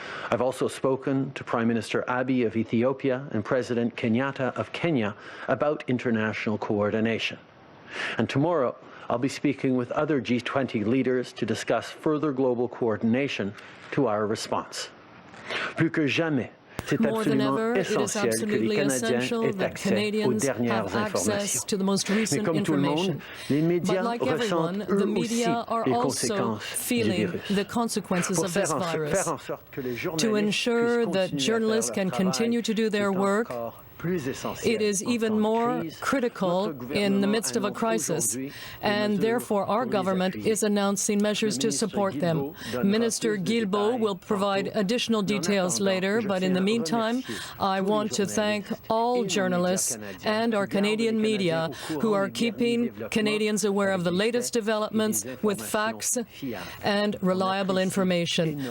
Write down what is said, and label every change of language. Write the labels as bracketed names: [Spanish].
[English] I've also spoken to Prime Minister Abiy of Ethiopia and President Kenyatta of Kenya about international coordination. And tomorrow, I'll be speaking with other G20 leaders to discuss further global coordination to our response. [French] Plus que jamais, c'est absolument essentiel que les Canadiens aient accès aux dernières informations. Mais comme tout le monde, les médias ressentent eux aussi les conséquences du virus. Pour faire en sorte que les [English] To ensure that journalists can continue to do their work, it is even more critical in the midst of a crisis, and therefore our government is announcing measures to support them. Minister Guilbeault will provide additional details later, but in the meantime, I want to thank all journalists and our Canadian media who are keeping Canadians aware of the latest developments with facts and reliable information.